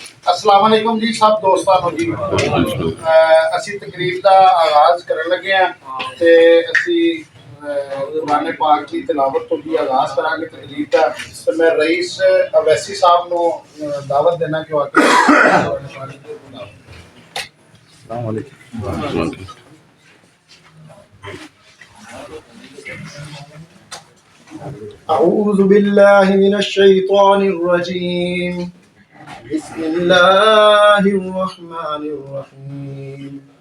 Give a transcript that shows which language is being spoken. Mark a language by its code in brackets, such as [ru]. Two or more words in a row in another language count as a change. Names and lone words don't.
[ar] السلام عليكم [pa] ਜੀ ਸਭ ਦੋਸਤਾਨੋ ਜੀ। ਅਸੀਂ ਤਕਰੀਬ ਦਾ ਆਗਾਜ਼ ਕਰਨ ਲੱਗੇ ਹਾਂ ਤੇ ਅਸੀਂ ਕੁਰਾਨ ਪਾਕ ਦੀ ਤਿਲਾਵਤ ਤੋਂ ਵੀ ਆਗਾਜ਼ ਕਰਾਂਗੇ ਤਕਰੀਬ ਦਾ। ਤੇ ਮੈਂ ਰਈਸ ਅਵੈਸੀ ਸਾਹਿਬ ਨੂੰ ਦਾਵਤ ਦੇਣਾ ਕਿ ਉਹ ਆਕੇ [ar] السلام عليكم. أعوذ بالله من الشيطان الرجيم. بسم الله الرحمن الرحيم.